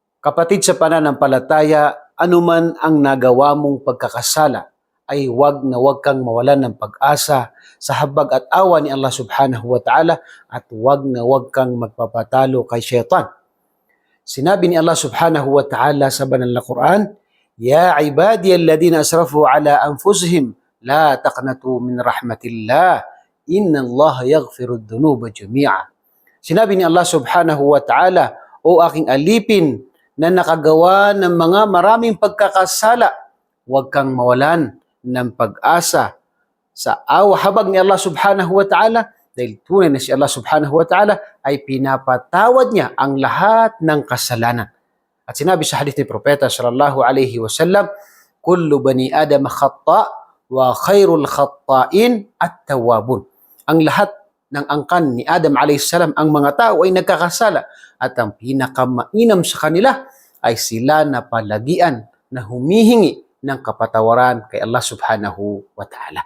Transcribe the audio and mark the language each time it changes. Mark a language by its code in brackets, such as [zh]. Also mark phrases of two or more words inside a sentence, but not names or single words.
[tl] Kapatid sa pananampalataya, anuman ang nagawa mong pagkakasala, ay huwag na huwag kang mawalan ng pag-asa sa habag at awa ni Allah [ar] سبحانه وتعالى [tl] at huwag na huwag kang magpapatalo kay syaitan. Sinabi ni Allah [ar] سبحانه وتعالى [tl] sa banal na Quran, [ar] يا عبادي الذين أسرفوا على أنفسهم لا تقنطوا من رحمة الله إن الله يغفر الذنوب جميعا. [tl] Sinabi ni Allah [ar] سبحانه وتعالى, [tl] O aking alipin na nakagawa ng mga maraming pagkakasala, huwag kang mawalan ng pag-asa sa habag ni Allah [ar] سبحانه وتعالى [tl] dahil tunay na si Allah [ar] سبحانه وتعالى [tl] ay pinapatawad niya ang lahat ng kasalanan. At sinabi sa hadith ni Propeta [ar] صلى الله عليه وسلم, كل بني آدم خطاء وخير الخطائين التوابون. [tl] Ang lahat ng angkan ni Adam [ar] عليه السلام, [tl] ang mga tao ay nagkakasala at ang pinakamainam sa kanila ay sila na palagian na humihingi ng kapatawaran kay Allah [ar] سبحانه وتعالى.